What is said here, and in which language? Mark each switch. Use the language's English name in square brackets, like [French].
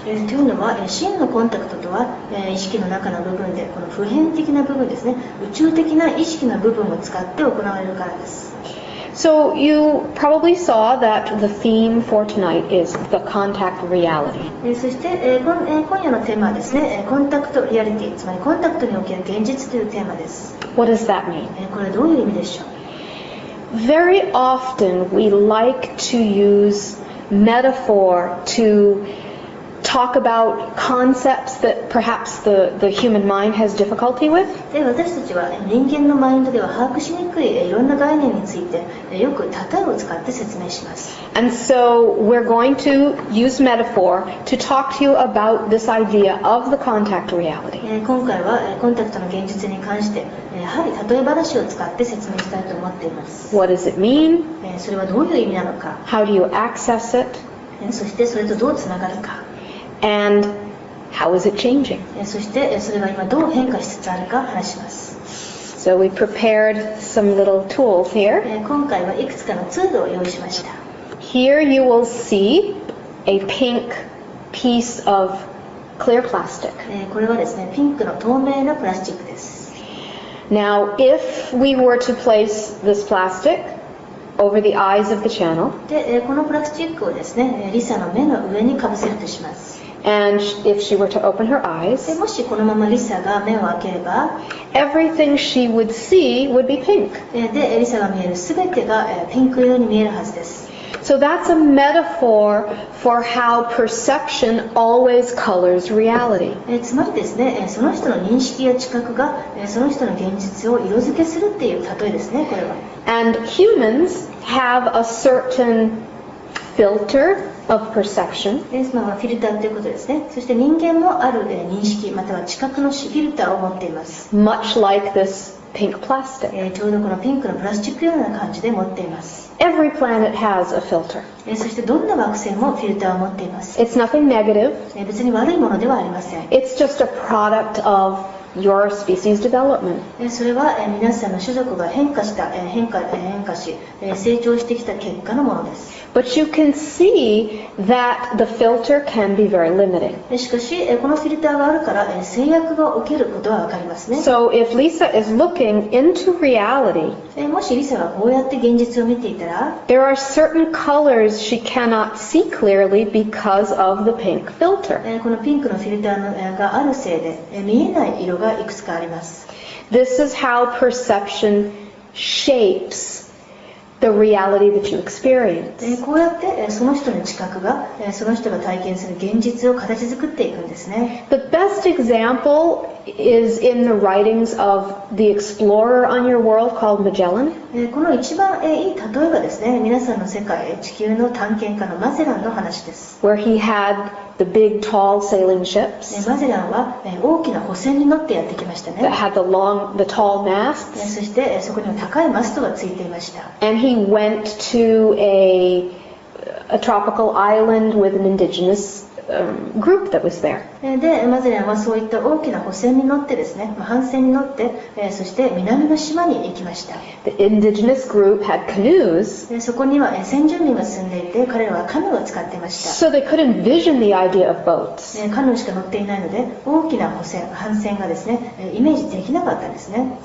[Japanese] というのは真のコンタクトとは意識の中の部分でこの普遍的な部分ですね、宇宙的な意識の部分を使って行われるからです。 [English] So you probably saw that the theme for tonight is the contact reality. [Japanese] そして今夜のテーマはですね、コンタクトリアリティ、つまりコンタクトにおける現実というテーマです。 [English] What does that mean? [Japanese] これはどういう意味でしょう。 [English] Very often we like to use metaphor to talk about concepts that perhaps the human mind has difficulty with. [Japanese] で私たちは人間のマインドでは把握しにくいいろんな概念についてよく例えを使って説明します。 [English] And so we're going to use metaphor to talk to you about this idea of the contact reality. [Japanese] 今回はコンタクトの現実に関してやはり例え話を使って説明したいと思っています。 [English] What does it mean? [Japanese] それはどういう意味なのか。 [English] How do you access it? [Japanese] そしてそれとどうつながるか。 [English] And how is it changing? [Japanese] そしてそれが今どう変化しつつあるか話します。 [English] So we prepared some little tools here. [Japanese] 今回はいくつかのツールを用意しました。 [English] Here you will see a pink piece of clear plastic. [Japanese] これはですね、ピンクの透明なプラスチックです。 [English] Now, if we were to place this plastic over the eyes of the channel, [Japanese] でこのプラスチックをですね、リサの目の上にかぶせるとします。 [English] and if she were to open her eyes, [Japanese] もしこのままリサが目を開ければ [English] everything she would see would be pink. [Japanese] でリサが見えるすべてがピンク色に見えるはずです。 [English] So that's a metaphor for how perception always colors reality. [Japanese] つまりですね、その人の認識や知覚がその人の現実を色付けするっていう例えですね、これは。 [English] And humans have a certain filter of perception. [Japanese] フィルターということですね。そして人間もある認識または知覚のフィルターを持っています。 [English] Much like this pink plastic. [Japanese] ちょうどこのピンクのプラスチックのような感じで持っています。 [English] Every planet has a filter. [Japanese] そしてどんな惑星もフィルターを持っています。 [English] It's nothing negative. [Japanese] 別に悪いものではありません。 [English] It's just a product of your species development. [Japanese] それは皆さんの種族が変化し成長してきた結果のものです。 [English] But you can see that the filter can be very limiting. [Japanese] しかしこのフィルターがあるから制約が起きることは分かりますね。 [English] So if Lisa is looking into reality, [Japanese] もしリサがこうやって現実を見ていたら、 [English] there are certain colors she cannot see clearly because of the pink filter. [Japanese] このピンクのフィルターがあるせいで見えない色がいくつかあります。 [English] This is how perception shapes the reality that you experience. [Japanese] こうやってその人の知覚がその人が体験する現実を形作っていくんですね。 [English] The best example is in the writings of the explorer on your world called Magellan. [Japanese] この一番いい例えばですね、皆さんの世界地球の探検家のマゼランの話です。 [English] Where he had the big tall sailing ships [Japanese] マゼランは大きな補船に乗ってやってきました [English] that ね。 had the tall masts. [Japanese] そしてそこには高いマストがついていました。 [English] And he went to a tropical island with an indigenous group that was there. [Japanese] でマゼランはそういった大きな補船に乗ってですね、帆船に乗ってそして南の島に行きました。 [English] The indigenous group had canoes, [Japanese] そこには先住民が住んでいて、彼らはカヌーを使っていました。 [English] so they could envision the idea of boats. [Japanese] カヌーしか乗っていないので大きな帆船がですねイメージできなかったんですね。